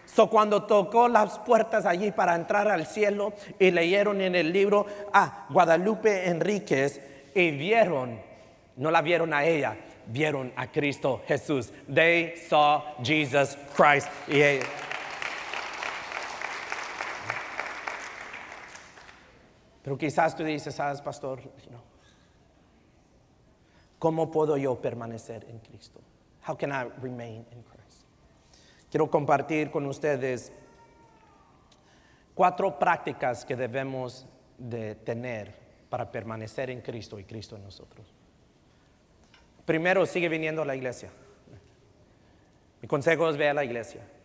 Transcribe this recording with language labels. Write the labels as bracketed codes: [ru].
[es] Cuando tocó las puertas allí para entrar al cielo y leyeron en el libro a Guadalupe Enríquez y vieron, no la vieron a ella, vieron a Cristo Jesús. [en] They saw Jesus Christ. [es] Pero quizás tú dices, ¿sabes, pastor? ¿Cómo puedo yo permanecer en Cristo? [en] How can I remain in Christ? [es] Quiero compartir con ustedes 4 prácticas que debemos de tener para permanecer en Cristo y Cristo en nosotros. Primero, sigue viniendo a la iglesia. Mi consejo es ve a la iglesia.